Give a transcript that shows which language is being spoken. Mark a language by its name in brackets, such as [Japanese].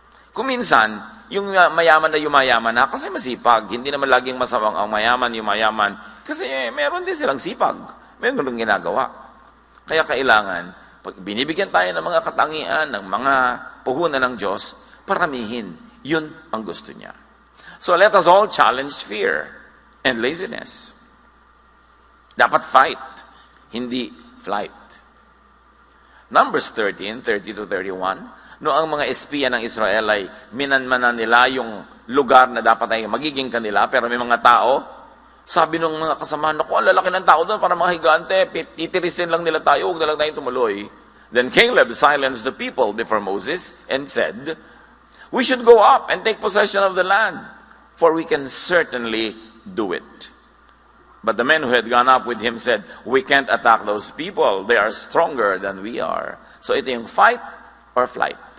[Filipino] Kung minsan, yung mayaman na yumayaman na, kasi masipag. Hindi naman laging masamang ang mayaman, yumayaman. Kasi meron din silang sipag. Meron din ginagawa. Kaya kailangan, pag binibigyan tayo ng mga katangian, ng mga puhunan ng Diyos, Paramihin. Yun ang gusto niya. [English] So let us all challenge fear and laziness. [Filipino] Dapat fight, hindi flight. Numbers 13:30-31, no ang mga espiya ng Israel ay minanmanan nila yung lugar na dapat ay magiging kanila, pero may mga tao, sabi ng mga kasamahan, naku, ang lalaki ng tao doon para mga higante, titirisin lang nila tayo, huwag na lang tayong tumuloy. [English] Then Caleb silenced the people before Moses and said, we should go up and take possession of the land, for we can certainly do it. But the men who had gone up with him said, we can't attack those people. They are stronger than we are. So [Filipino] ito yung [English] fight or flight.